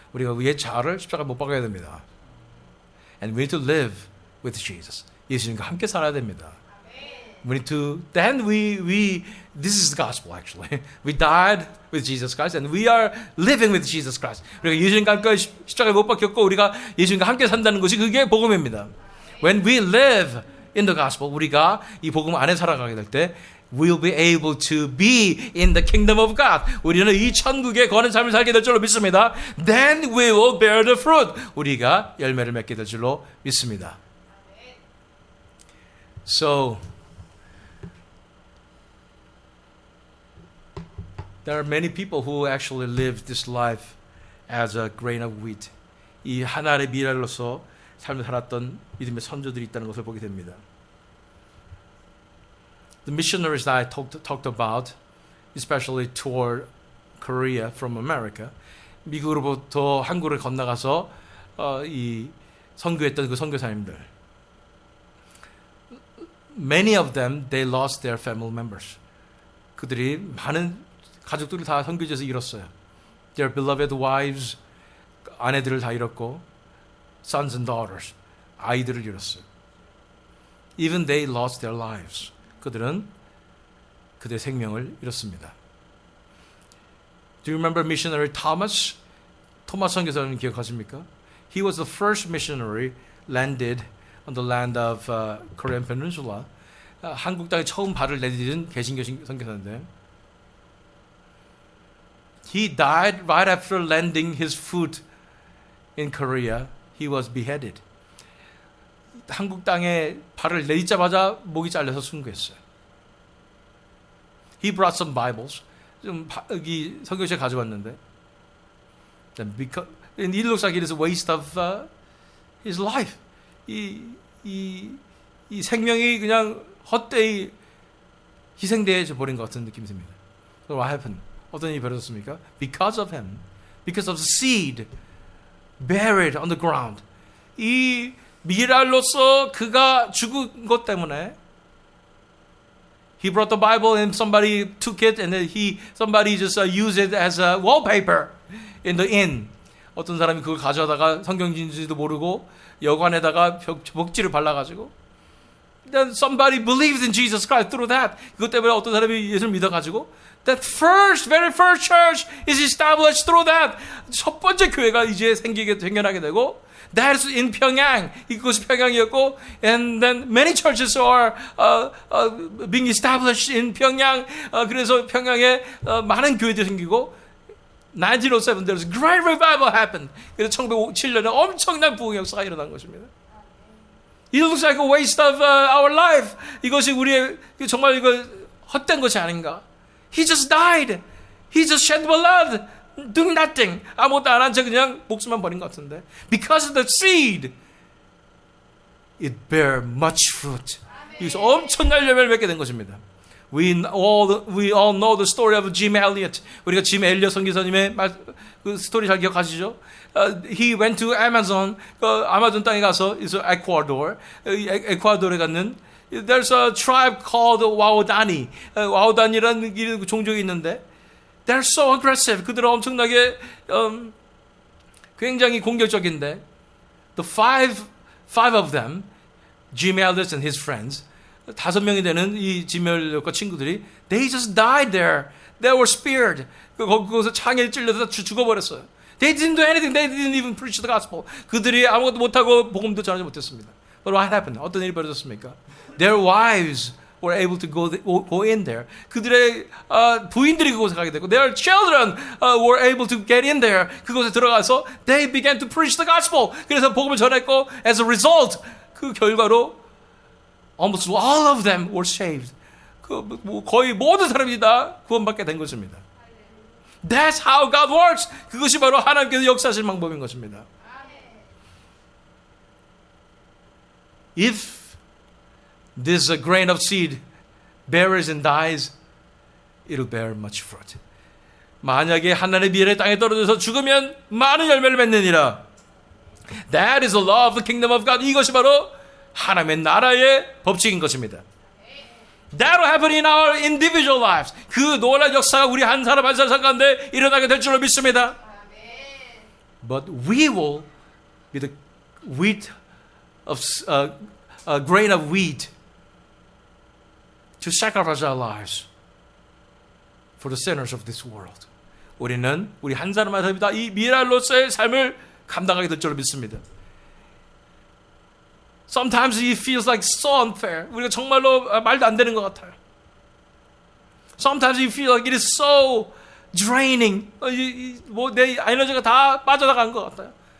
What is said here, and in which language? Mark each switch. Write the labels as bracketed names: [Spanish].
[Korean] 우리가 옛 자아를 십자가에 못 박아야 됩니다. [English] And we need to live with Jesus. [Korean] 예수님과 함께 살아야 됩니다. [English] We need to, then this is the gospel actually. We died with Jesus Christ and we are living with Jesus Christ. [Korean] 우리가 예수님과 함께 십자가에 못 박혔고 우리가 예수님과 함께 산다는 것이 그게 복음입니다. [English] When we live in the gospel, [Korean] 우리가 이 복음 안에 살아가게 될 때 [English] we'll be able to be in the kingdom of God. [Korean] 우리는 이 천국에 거하는 삶을 살게 될 줄로 믿습니다. [English] Then we will bear the fruit. [Korean] 우리가 열매를 맺게 될 줄로 믿습니다. [English] So there are many people who actually live this life as a grain of wheat. [Korean] 이 하나의 미랄로서 삶을 살았던 믿음의 선조들이 있다는 것을 보게 됩니다. [English] The missionaries that I talked about, especially toward Korea from America, [Korean] 미국으로부터 한국을 건너가서 이 선교했던 그 선교사님들. [English] Many of them, they lost their family members. [Korean] 그들이 많은 가족들을 다 선교지에서 잃었어요. [English] Their beloved wives, [Korean] 아내들을 다 잃었고, [English] sons and daughters, [Korean] 아이들을 잃었어요. [English] Even they lost their lives. [Korean] 그들은 그들의 생명을 잃었습니다. [English] Do you remember missionary Thomas? [Korean] 토마스 선교사님 기억하십니까? [English] He was the first missionary landed on the land of Korean Peninsula. [Korean] 한국 땅에 처음 발을 내디딘 개신교 선교사인데 [English] He died right after landing his foot in Korea. He was beheaded. [Korean] 한국 땅에 발을 내딛자마자 목이 잘려서 순교했어요. [English] He brought some Bibles. [Korean] 좀 여기 선교지에 가져왔는데, [English] and it looks like it is a waste of his life. [Korean] 이 생명이 그냥 헛되이 희생되어 버린 것 같은 느낌이 듭니다. [English] So what happened? [Korean] 어떤 일이 벌어졌습니까? [English] Because of him, because of the seed buried on the ground. [Korean] 이 미랄로서 그가 죽은 것 때문에 [English] he brought the Bible and somebody took it and then somebody just used it as a wallpaper in the inn. [Korean] 어떤 사람이 그걸 가져다가 성경인지도 모르고 여관에다가 벽지를 발라가지고 [English] then somebody believed in Jesus Christ through that. [Korean] 그것 때문에 어떤 사람이 예수를 믿어가지고 [English] that very first church is established through that. [Korean] 첫 번째 교회가 이제 생겨나게 되고 [English] that's in Pyongyang. [Korean] 이곳이 평양이었고 [English] and then many churches are being established in Pyongyang. [Korean] 그래서 평양에 많은 교회들이 생기고 [English] 1907 there was a great revival happened. [Korean] 그래서 1907년에 엄청난 부흥 역사가 일어난 것입니다. [English] It looks like a waste of our life. [Korean] 이것이 우리의 정말 이거 헛된 것이 아닌가. [English] He just died. He just shed blood. Doing nothing. [Korean] 아무것도 안 한 채 그냥 목숨만 버린 것 같은데. [English] Because of the seed, it bear much fruit. [Korean] 여기서 엄청난 열매를 맺게 된 것입니다. [English] We all know the story of Jim Elliot. [Korean] 우리가 짐 엘리엇 선교사님의 그 스토리 잘 기억하시죠? [English] He went to Amazon. [Korean] 아마존 땅에 가서 에콰도르. 에콰도르에 갔는 [English] there's a tribe called 와오다니. [Korean] 와오다니라는 종족이 있는데 [English] they're so aggressive. [Korean] 그들은 엄청나게 굉장히 공격적인데 [English] the five of them, Jim Elliot and his friends, [Korean] 5명이 되는 이 지멜과 친구들이 [English] they just died there. They were speared. [Korean] 거기서 창에 찔려서 죽어버렸어요. [English] They didn't do anything. They didn't even preach the gospel. [Korean] 그들이 아무것도 못하고 복음도 전하지 못했습니다. [English] But what happened? [Korean] 어떤 일이 벌어졌습니까? [English] Their wives were able to go in there. [Korean] 그들의 부인들이 그곳에 가게 되고 [English] their children were able to get in there. [Korean] 그곳에 들어가서 [English] they began to preach the gospel. [Korean] 그래서 복음을 전했고 [English] as a result [Korean] 그 결과로 [English] almost all of them were saved. [Korean] 거의 모든 사람이 다 구원받게 된 것입니다. [English] That's how God works. [Korean] 그것이 바로 하나님께서 역사하실 방법인 것입니다. [English] If this grain of seed bears and dies, it'll bear much fruit. [Korean] 만약에 하나님의 미래 땅에 떨어져서 죽으면 많은 열매를 맺느니라. [English] That is the law of the kingdom of God. [Korean] 이것이 바로 하나님의 나라의 법칙인 것입니다. [English] That will happen in our individual lives. [Korean] 그 놀라운 역사가 우리 한 사람 한 사람 가운데 일어나게 될 줄로 믿습니다. [English] But we will be the wheat of a grain of wheat to sacrifice our lives for the sinners of this world. [Korean] 우리는 우리 한 사람 한 사람이 다 이 미랄로서의 삶을 감당하게 될 줄로 믿습니다. [English] Sometimes it feels like so unfair. [Korean] 우리가 정말로 말도 안 되는 것 같아요. [English] Sometimes you feel like it is so draining. [Korean] 내 에너지가 다 빠져나간 것 같아요.